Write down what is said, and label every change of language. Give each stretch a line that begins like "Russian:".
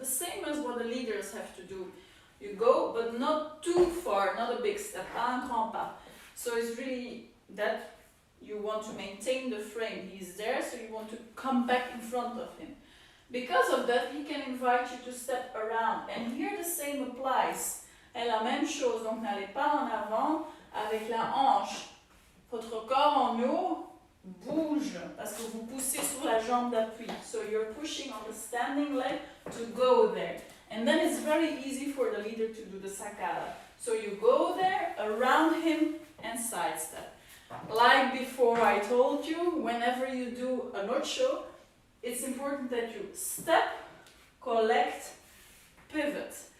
English: The same as what the leaders have to do. You go, but not too far, not a big step,
French: pas un grand pas.
English: So it's really that you want to maintain the frame. He's there, so you want to come back in front of him. Because of that, he can invite you to step around. And here the same applies.
French: Et la même chose, donc n'allez pas en avant avec la hanche. Votre corps en haut bouge parce que vous poussez sur la jambe d'appui.
English: So you're pushing on the standing leg to go there. And then it's very easy for the leader to do the sacada. So you go there, around him, and sidestep. Like before I told you, whenever you do an ocho, it's important that you step, collect, pivot.